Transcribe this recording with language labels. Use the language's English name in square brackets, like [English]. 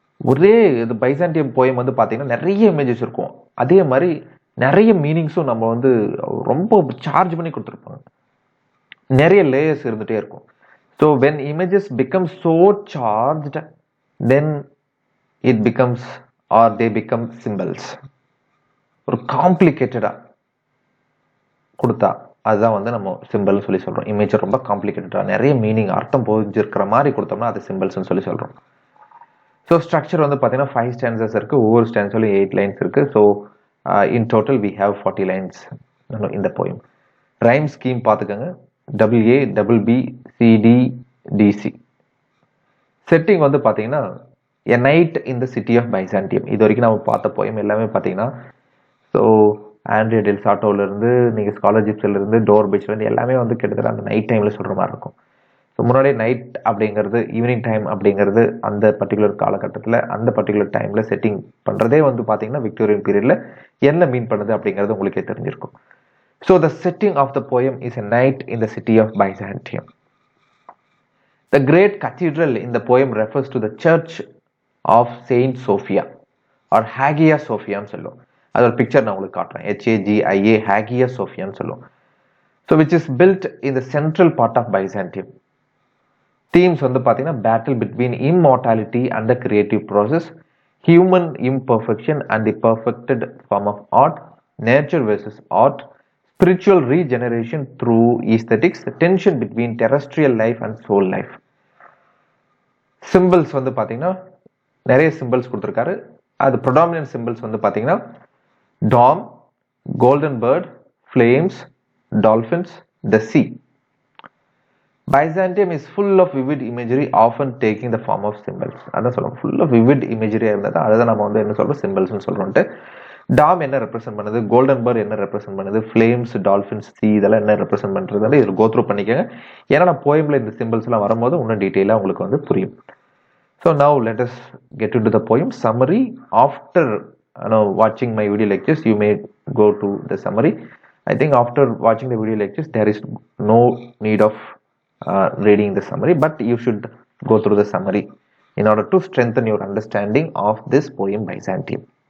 [Tamil] ஒரே இது Byzantium poem வந்து பார்த்தீங்கன்னா நிறைய இமேஜஸ் இருக்கும், அதே மாதிரி நிறைய மீனிங்ஸும் நம்ம வந்து ரொம்ப சார்ஜ் பண்ணி கொடுத்துருப்பாங்க. நிறைய லேயர்ஸ் இருந்துகிட்டே இருக்கும். [English] So when images become so charged, then it becomes or they become symbols. [Tamil] ஒரு காம்ப்ளிகேட்டடா கொடுத்தா அதுதான் வந்து நம்ம சிம்பிள்னு சொல்லி சொல்றோம். இமேஜ் ரொம்ப காம்ப்ளிகேட்டடா நிறைய மீனிங் அர்த்தம் போஞ்சிருக்கிற மாதிரி கொடுத்தோம்னா அது சிம்பிள்ஸ்னு சொல்லி சொல்றோம். ஸோ ஸ்ட்ரக்சர் வந்து பார்த்தீங்கன்னா 5 ஸ்டான்சஸ் இருக்கு. ஒவ்வொரு ஸ்டான்ஸ்லையும் 8 லைன்ஸ் இருக்கு. [English] so in total we have 40 lines [Tamil] இந்த போயம். ரைம் ஸ்கீம் பார்த்துக்கோங்க. WABBCDDC. செட்டிங் வந்து பார்த்தீங்கன்னா [English] A Night in the City of Byzantium. [Tamil] இது வரைக்கும் நம்ம பார்த்த போயம் எல்லாமே பார்த்தீங்கன்னா ஸோ ஆண்ட்ரியா டெல் சாட்டோவிலேருந்து நீங்கள் ஸ்காலர்ஷிப்ஸ்லேருந்து டோர் பீச்லேருந்து எல்லாமே வந்து கிட்டத்தட்ட அந்த நைட் டைமில் சொல்கிற மாதிரி இருக்கும். ஸோ முன்னாடியே நைட் அப்படிங்கிறது ஈவினிங் டைம் அப்படிங்கிறது அந்த பர்டிகுலர் காலகட்டத்தில் அந்த பர்டிகுலர் டைமில் செட்டிங் பண்ணுறதே வந்து பார்த்தீங்கன்னா விக்டோரியன் பீரியடில் என்ன மீன் பண்ணுது அப்படிங்கிறது உங்களுக்கே தெரிஞ்சிருக்கும். [English] So the setting of the poem is a night in the city of Byzantium. The great cathedral in the poem refers to the church of Saint Sophia or Hagia Sophia சொல்லும். [Tamil] அது ஒரு picture நான் உங்களுக்கு காட்டுறேன். [English] HAGIA Hagia Sophia சொல்லும். So which is built in the central part of Byzantium. Themes வந்து பார்த்தீங்கன்னா battle between immortality and the creative process, human imperfection and the perfected form of art, nature versus art, spiritual regeneration through aesthetics, the tension between terrestrial life and soul life. [Tamil] Symbols வந்து பார்த்தீங்கன்னா நிறைய symbols கொடுத்துருக்காரு. அது predominant symbols வந்து பார்த்தீங்கன்னா Tom, golden bird, flames, dolphins, the C. [English] Byzantium is full of vivid imagery, often taking the form of symbols. [Tamil] அதான் சொல்லுவோம், [English] full of vivid imagery [Tamil] இருந்தது. அதுதான் நம்ம வந்து என்ன சொல்றோம், சிம்பிள்ஸ்னு சொல்றோம்ட்டு. டாம் என்ன ரெப்ரசென்ட் பண்ணுது, கோல்டன் பேர்ட் என்ன ரெப்ரசென்ட் பண்ணுது, ஃப்ளேம்ஸ், டால்ஃபின்ஸ், சி இதெல்லாம் என்ன ரெப்ரசென்ட் பண்றது, இதில் கோ த்ரூ பண்ணிக்கோங்க. ஏன்னா நான் போயம்ல இந்த சிம்பிள்ஸ் எல்லாம் வரும்போது இன்னும் டீட்டெயிலாக உங்களுக்கு வந்து புரியும். [English] So now let us get into the poem summary. After watching my video lectures, you may go to the summary. I think after watching the video lectures, there is no need of reading the summary, but you should go through the summary in order to strengthen your understanding of this poem Byzantium.